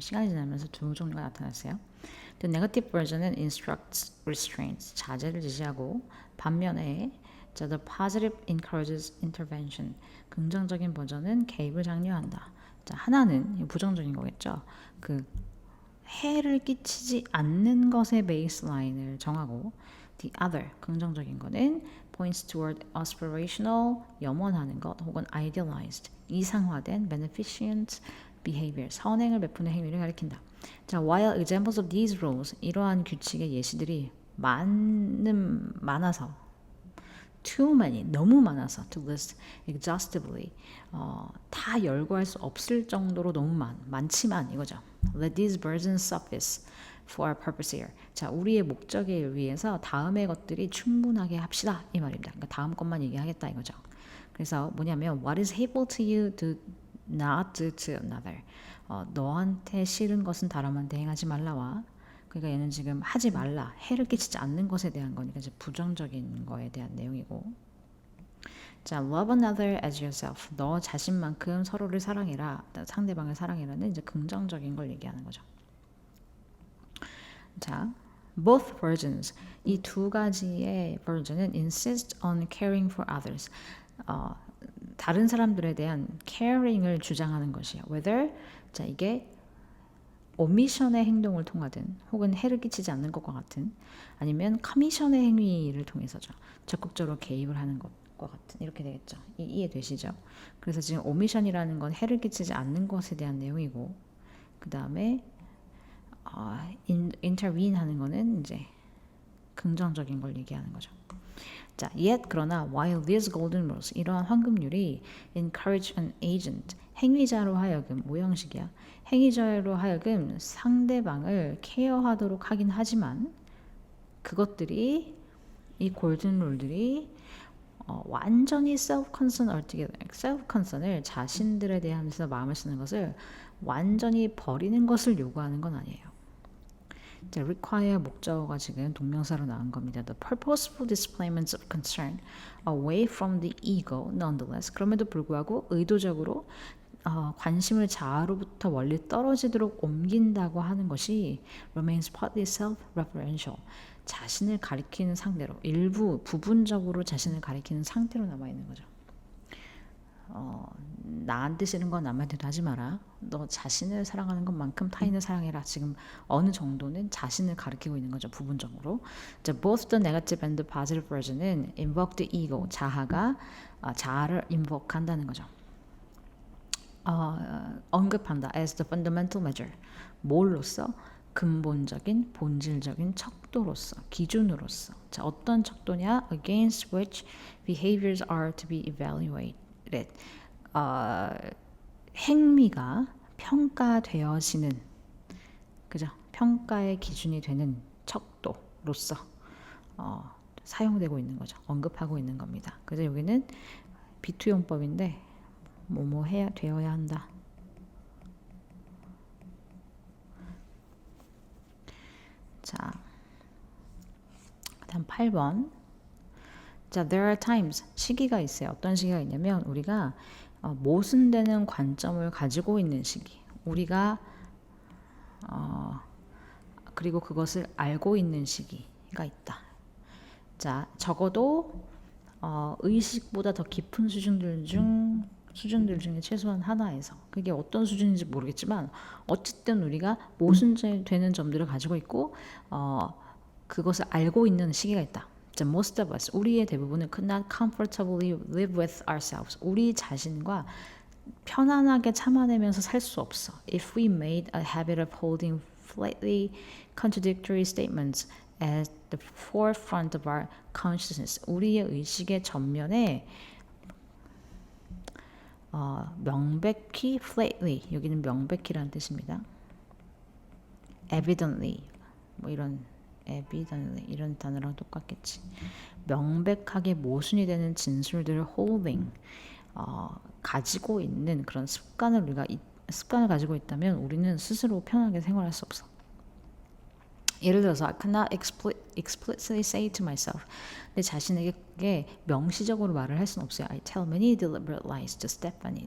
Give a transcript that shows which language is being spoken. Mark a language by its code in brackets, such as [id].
[ko] 시간이 지나면서 두 종류가 나타났어요. [en] The negative version은 instructs, restraints, [ko] 자제를 지시하고 반면에 [en] the positive encourages intervention. [ko] 긍정적인 버전은 개입을 장려한다. 자, 하나는 부정적인 거겠죠. 그 해를 끼치지 않는 것의 베이스라인을 정하고 [en] the other, [ko] 긍정적인 거는 [en] points toward aspirational, [ko] 염원하는 것 혹은 idealized, 이상화된 [en] beneficent behavior, [ko] 선행을 베푸는 행위를 가리킨다. 자, [en] while examples of these rules, [ko] 이러한 규칙의 예시들이 많아서 [en] too many, [ko] 너무 많아서 [en] to list exhaustively, [ko] 다 열거할 수 없을 정도로 너무 많지만 이거죠. [en] Let these burdens suffice for our purpose here. [ko] 자, 우리의 목적에 위해서 다음의 것들이 충분하게 합시다 이 말입니다. 그러니까 다음 것만 얘기하겠다 이거죠. 그래서 뭐냐면 [en] what is hateful to you do not do to another. [ko] 너한테 싫은 것은 다름한테 행하지 말라와 그러니까 얘는 지금 하지 말라, 해를 끼치지 않는 것에 대한 거니까 이제 부정적인 거에 대한 내용이고. [en] 자, love another as yourself. [ko] 너 자신만큼 서로를 사랑해라, 상대방을 사랑해라는 이제 긍정적인 걸 얘기하는 거죠. [en] 자, both versions. [ko] 이 두 가지의 version은 [en] insist on caring for others. [ko] 다른 사람들에 대한 caring을 주장하는 것이에요. Whether 자 이게 오미션의 행동을 통하든 혹은 해를 끼치지 않는 것과 같은 아니면 커미션의 행위를 통해서죠. 적극적으로 개입을 하는 것과 같은 이렇게 되겠죠. 이해되시죠? 그래서 지금 오미션이라는 건 해를 끼치지 않는 것에 대한 내용이고 그 다음에 intervene 하는 거는 이제 긍정적인 걸 얘기하는 거죠. [en] 자, yet 그러나 while these golden rules [ko] 이러한 황금률이 [en] encourage an agent [ko] 행위자로 하여금 모형식이야. 행위자로 하여금 상대방을 케어하도록 하긴 하지만 그것들이 이 골든 룰들이 완전히 [en] self-concern altogether, [ko] self-concern을 자신들에 대해서 마음을 쓰는 것을 완전히 버리는 것을 요구하는 건 아니에요. 자, require 목적어가 지금 동명사로 나온 겁니다. [en] The purposeful displayments of concern away from the ego, nonetheless. [ko] 그럼에도 불구하고 의도적으로 관심을 자아로부터 멀리 떨어지도록 옮긴다고 하는 것이 [en] remains partly self-referential. [ko] 자신을 가리키는 상대로 부분적으로 자신을 가리키는 상태로 남아있는 거죠. 나한테 싫은 건 남한테도 하지 마라. 너 자신을 사랑하는 것만큼 타인을 사랑해라. 지금 어느 정도는 자신을 가리키고 있는 거죠. 부분적으로. [en] 자, both the negative and the positive version은 invoke the ego. [ko] 자아가 자아를 invoke 한다는 거죠. 언급한다. [en] as the fundamental measure. [ko] 뭘로써? 근본적인, 본질적인 척도로서, 기준으로서. 자, 어떤 척도냐? [en] against which behaviors are to be evaluated. [ko] 행위가 평가되어지는, 그죠? 평가의 기준이 되는 척도로서 사용되고 있는 거죠. 언급하고 있는 겁니다. 그래서 여기는 비투용법인데 뭐뭐 해야 되어야 한다. 자, 다음 8번. 자, [en] there are times, [ko] 시기가 있어요. 어떤 시기가 있냐면 우리가 모순되는 관점을 가지고 있는 시기. 우리가 그리고 그것을 알고 있는 시기가 있다. 자, 적어도 의식보다 더 깊은 수준들 중에 최소한 하나에서 그게 어떤 수준인지 모르겠지만 어쨌든 우리가 모순되는 점들을 가지고 있고 그것을 알고 있는 시기가 있다. [en] The most of us, [ko] 우리의 대부분은 [en] could not comfortably live with ourselves. [ko] 우리 자신과 편안하게 참아내면서 살 수 없어. [en] If we made a habit of holding flatly contradictory statements at the forefront of our consciousness. [ko] 우리의 의식의 전면에 명백히 flatly, 여기는 명백히라는 뜻입니다. evidently, 뭐 이런 evidently 이런 단어랑 똑같겠지. 명백하게 모순이 되는 진술들을 holding, 가지고 있는 그런 습관을 우리가 습관을 가지고 있다면 우리는 스스로 편하게 생활할 수 없어. 예를 들어서 [en] I cannot explicitly say to myself, [ko] 내 자신에게 명시적으로 말을 할 수는 없어요. [en] I tell many deliberate lies to Stephanie.